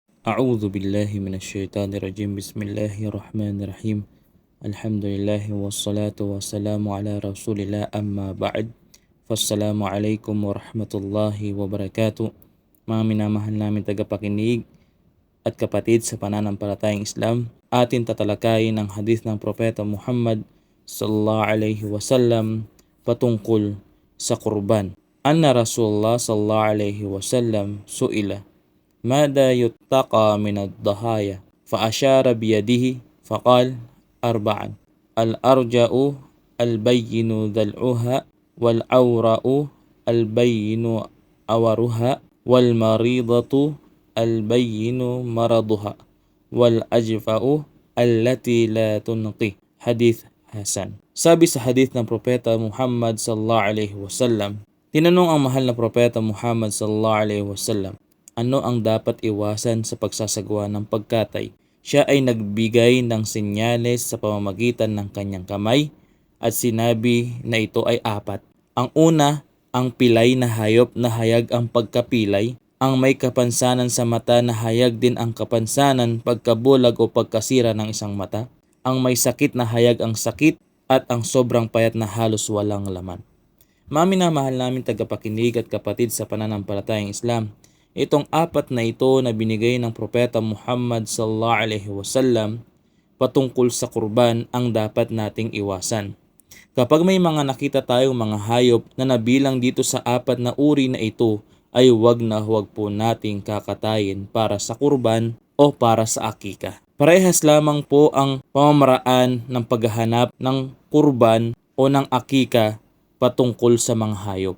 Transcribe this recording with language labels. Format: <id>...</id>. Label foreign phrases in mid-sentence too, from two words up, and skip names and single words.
<ar>أعوذ بالله من الشيطان الرجيم. بسم الله الرحمن الرحيم. الحمد لله والصلاة والسلام على رسول الله أما بعد. فالسلام عليكم ورحمة الله وبركاته.</ar> <tl>Mga minamahal namin tagapakinig at kapatid sa pananampalatayang Islam, atin tatalakayin ang hadith ng Propeta Muhammad</tl> <ar>صلى الله عليه وسلم</ar> <tl>patungkol sa kurban.</tl> <ar>أن رسول الله صلى الله عليه وسلم سئل ماذا يتقى من الضحايا فأشار بيده فقال أربعا الأرجأ البين ذلعها والعوراء البين أورها والمريضة البين مرضها والأجفاء التي لا تنقي. حديث حسن.</ar> <tl>Sabi sa hadith ng Propeta Muhammad</tl> <ar>صلى الله عليه وسلم,</ar> <tl>tinanong ang mahal na Propeta Muhammad</tl> <ar>صلى الله عليه وسلم,</ar> <tl>ano ang dapat iwasan sa pagsasagawa ng pagkatay? Siya ay nagbigay ng senyales sa pamamagitan ng kanyang kamay at sinabi na ito ay apat. Ang una, ang pilay na hayop na hayag ang pagkapilay. Ang may kapansanan sa mata na hayag din ang kapansanan pagkabulag o pagkasira ng isang mata. Ang may sakit na hayag ang sakit at ang sobrang payat na halos walang laman. Minamahal namin tagapakinig at kapatid sa pananampalatayang Islam, itong apat na ito na binigay ng Propeta Muhammad</tl> <ar>صلى الله عليه وسلم</ar> <tl>patungkol sa kurban ang dapat nating iwasan. Kapag may mga nakita tayong mga hayop na nabilang dito sa apat na uri na ito, ay huwag po nating kakatayin para sa kurban o para sa akika. Parehas lamang po ang pamamaraan ng paghahanap ng kurban o ng akika patungkol sa mga hayop.</tl>